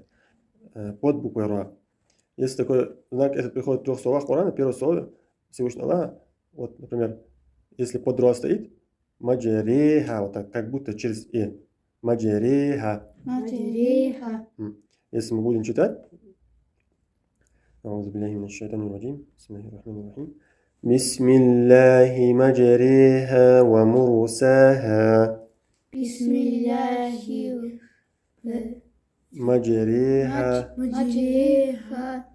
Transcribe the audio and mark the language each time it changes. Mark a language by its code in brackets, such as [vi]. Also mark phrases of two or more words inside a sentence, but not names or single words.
[ru] Под буквой Ра. Если такой знак, этот приходит в 3 словах Корана, первое слово Всевышнего Аллаха, вот, например, если под Ра стоит, маджереха, вот так, как будто через И. Маджереха. Маджереха. Если мы будем читать, [ar] أعوذ بالله من الشيطان الرجيم بسم الله الرحمن الرحيم بسم الله مجريها ومرساها بسم الله مجريها مجريها